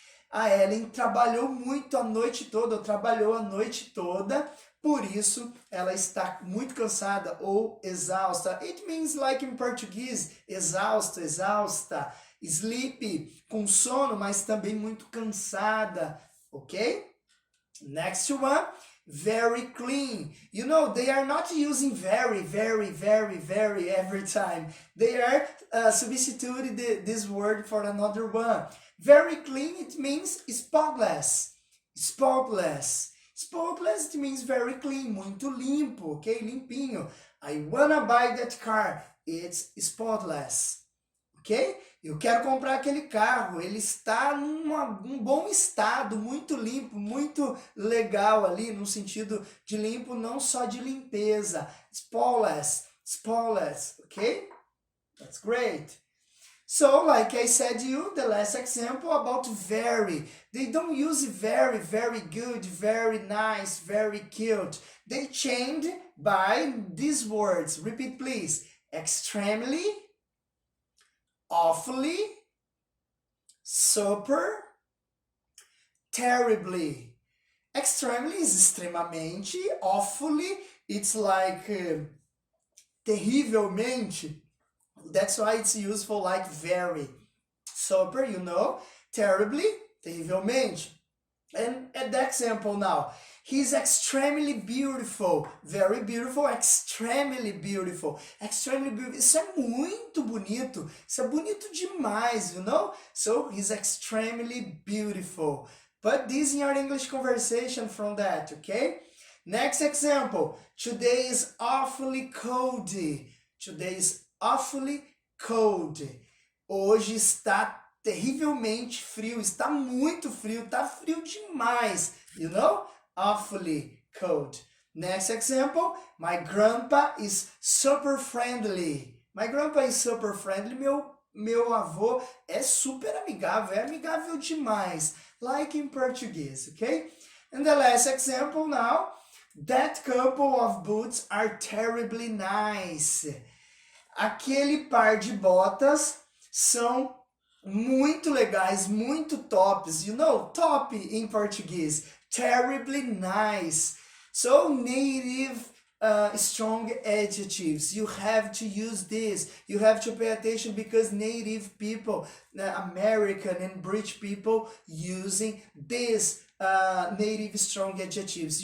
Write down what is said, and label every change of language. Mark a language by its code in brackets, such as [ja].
[pt] A Ellen trabalhou muito a noite toda, ou trabalhou a noite toda, por isso ela está muito cansada ou exausta. [en] It means like in [pt] Português, exausto, exausta, sleepy, com sono, mas também muito cansada, okay? [en] Next one, very clean. You know, they are not using very every time. They are substituting this word for another one. Very clean, it means spotless. Spotless, it means very clean, [pt] muito limpo, [en] okay? Limpinho. I wanna buy that car. It's spotless, ok? [pt] Eu quero comprar aquele carro, ele está num bom estado, muito limpo, muito legal ali, no sentido de limpo, não só de limpeza. [en] Spotless, ok? That's great. So, like I said to you, the last example about very. They don't use very, very good, very nice, very cute. They change by these words. Repeat, please. Extremely, awfully, super, terribly. Extremely is extremamente. Awfully, it's like terrivelmente. That's why it's useful like very. Super, you know. Terribly, terrivelmente. And at the example now, he's extremely beautiful. Very beautiful, extremely beautiful. Extremely beautiful. [pt] Isso é muito bonito. Isso é bonito demais, you know? [en] So he's extremely beautiful. Put this in your English conversation from that, okay? Next example. Today is awfully cold. Today is awfully cold. [pt] Hoje está terrivelmente frio, está muito frio, está frio demais, you know? [en] Awfully cold. Next example, my grandpa is super friendly. My grandpa is super friendly. [pt] Meu avô é super amigável, é amigável demais, [en] like in Portuguese, okay? And the last example now, that couple of boots are terribly nice. [pt] Aquele par de botas são muito legais, muito tops. [en] You know, top in Português. Terribly nice. So, native strong adjectives. You have to use this. You have to pay attention because native people, American and British people using this native strong adjectives.